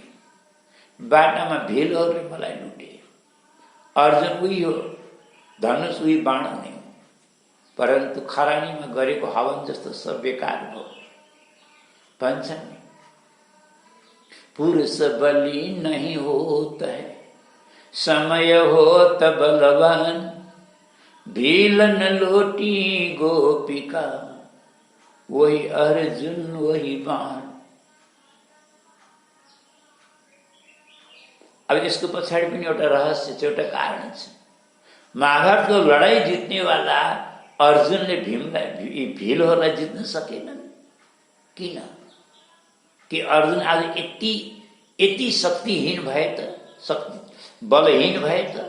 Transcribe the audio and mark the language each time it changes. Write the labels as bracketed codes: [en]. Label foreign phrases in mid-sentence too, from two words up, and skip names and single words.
[ne] बाटामा भीलहरूले मलाई लुटे। अर्जुन उही हो, धनुष उही बाण हुने हो, परन्तु खरानीमा गरेको हवन जस्तो सब बेकार भयो भन्छन् नि। [hi] पुरुष बलि नहीं होत है, समय होत बलवान, भीलन लोटी गोपिका, वही अर्जुन वही बाण। [ne] अब यसको पछाडि पनि एउटा रहस्य छ, एउटा कारण छ। महाभारतको लडाईँ जित्नेवाला अर्जुनले भीमलाई, भीलहरूलाई जित्न सकेनन्। किन? कि अर्जुन आज यति शक्तिहीन भए त, बलहीन भए त?